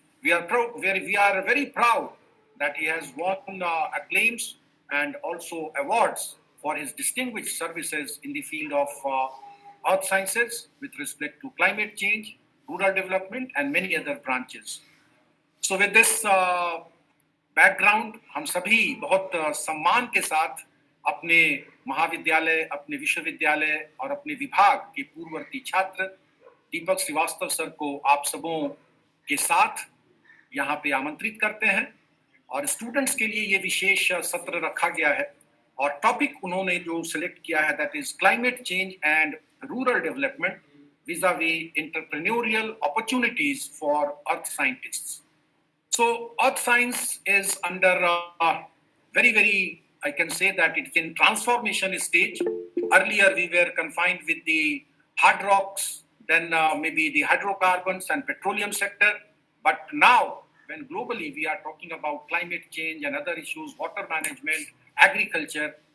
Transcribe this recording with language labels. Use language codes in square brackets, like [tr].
[en] We are very proud that he has won acclaims and also awards for his distinguished services in the field of earth sciences with respect to climate change, rural development, and many other branches. So with this background, [hi] हम सभी बहुत सम्मान के साथ अपने महाविद्यालय, अपने विश्वविद्यालय और अपने विभाग के पूर्ववर्ती छात्र दीपक श्रीवास्तव सर को आप सबों के साथ यहाँ पे आमंत्रित करते हैं और स्टूडेंट्स के लिए ये विशेष सत्र रखा गया है और टॉपिक उन्होंने जो सिलेक्ट किया है [en] That is climate change and rural development vis-a-vis entrepreneurial opportunities for earth scientists. So earth science is under very, I can say that it's in transformation stage. Earlier we were confined with the hard rocks, then maybe the hydrocarbons and petroleum sector. But now when globally we are talking about climate change and other issues, water management, agriculture.